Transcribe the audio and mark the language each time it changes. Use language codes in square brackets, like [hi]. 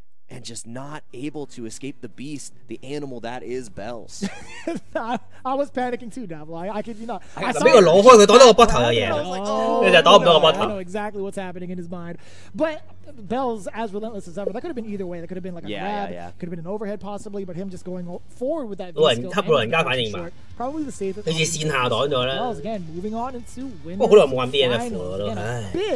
[en] And just not able to escape the beast, the animal that is Bells. I was panicking too, Davlo. I kid you not. [yue] 嗱，俾佢攞開，佢擋到個膊頭有嘢啦，你就擋唔到個膊頭。 [en] I know exactly what's happening in his mind, but Bells as relentless as ever. That could have been either way. That could have been like a grab, could have been an overhead possibly, but him just going forward with that. [yue] 老人家反應慢 [en] ，probably the safest. [yue] 好似線下擋咗啦。 [en] Bells again moving on into win. [yue] 不過好耐冇玩 DNF 咯，唉。